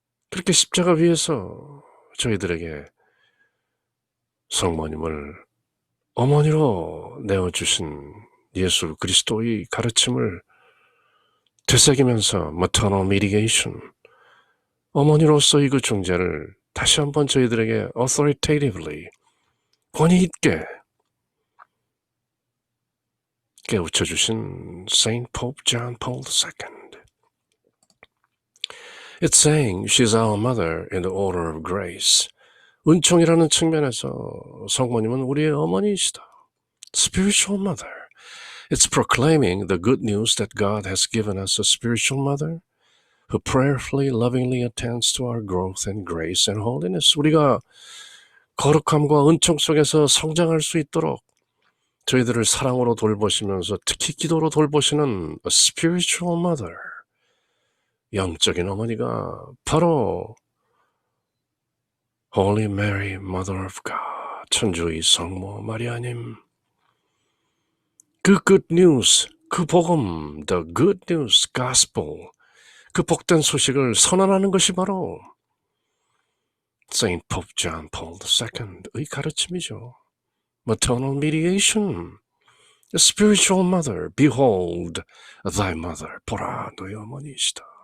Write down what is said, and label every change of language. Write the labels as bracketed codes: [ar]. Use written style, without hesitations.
[ko] 그렇게 십자가 위에서 저희들에게 성모님을 어머니로 내어주신 예수 그리스도의 가르침을 되새기면서 [en] maternal mediation, [ko] 어머니로서의 그 중재를 다시 한번 저희들에게 authoritatively, 권위 있게 깨우쳐주신 Saint Pope John Paul II. [en] It's saying she's our mother in the order of grace. [ko] 은총이라는 측면에서 성모님은 우리의 어머니이시다. [en] Spiritual mother. It's proclaiming the good news that God has given us a spiritual mother who prayerfully, lovingly attends to our growth and grace and holiness. [ko] 우리가 거룩함과 은총 속에서 성장할 수 있도록 저희들을 사랑으로 돌보시면서 특히 기도로 돌보시는 [en] a spiritual mother, [ko] 영적인 어머니가 바로 Holy Mary, Mother of God, 천주의 성모 마리아님. 그 good news, 그 복음, [en] the good news, [ko] gospel, 그 복된 소식을 선언하는 것이 바로 Saint Pope John Paul II의 가르침이죠. [en] Maternal mediation, a spiritual mother, behold thy mother, [ko] 보라 너의 어머니이시다.